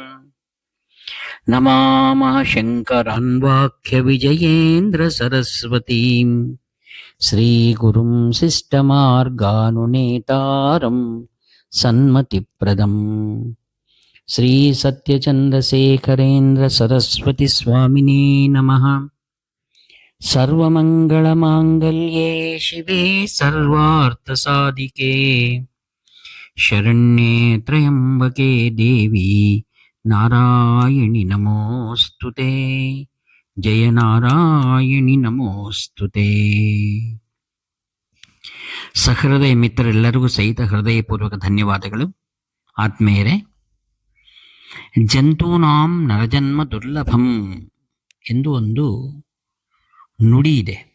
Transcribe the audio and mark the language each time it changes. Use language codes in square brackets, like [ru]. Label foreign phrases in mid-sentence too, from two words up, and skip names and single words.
[sa] नमामः शङ्करान्वाख्यविजयेन्द्रसरस्वतीं श्रीगुरुं शिष्टमार्गानुनेतारं सन्मतिप्रदम् श्रीसत्यचन्द्रशेखरेन्द्रसरस्वतीस्वामिने नमः। सर्वमङ्गलमाङ्गल्ये शिवे सर्वार्थसाधिके शरण्ये त्र्यम्बके देवी नारायणि नमोऽस्तुते। जय ನಾರಾಯಣಿ ನಮೋಸ್ತುತೆ. [kn] ಸಹೃದಯ ಮಿತ್ರರೆಲ್ಲರಿಗೂ ಸಹಿತ ಹೃದಯಪೂರ್ವಕ ಧನ್ಯವಾದಗಳು. ಆತ್ಮೀಯರೇ, [sa] ಜಂತೂನಾಂ ನರಜನ್ಮ ದುರ್ಲಭಂ [kn] ಎಂದು ಒಂದು ನುಡಿ ಇದೆ.